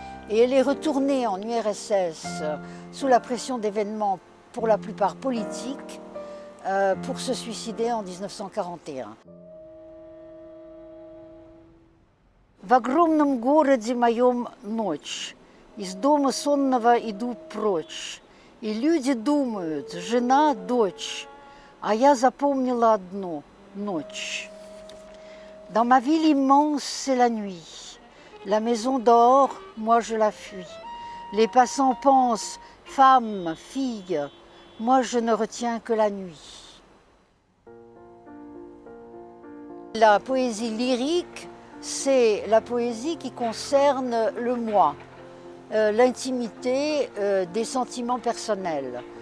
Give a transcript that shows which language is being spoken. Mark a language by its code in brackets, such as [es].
[fr] Et elle est retournée en URSS sous la pression d'événements pour la plupart politiques pour se suicider en 1941. [ru] В огромном городе моем ночь, из дома сонного иду прочь, и люди думают, жена, дочь, а я запомнила одну ночь. [fr] Dans ma ville immense, c'est la nuit. La maison dort, moi je la fuis. Les passants pensent, femme, fille, moi je ne retiens que la nuit. La poésie lyrique, c'est la poésie qui concerne le moi, l'intimité des sentiments personnels.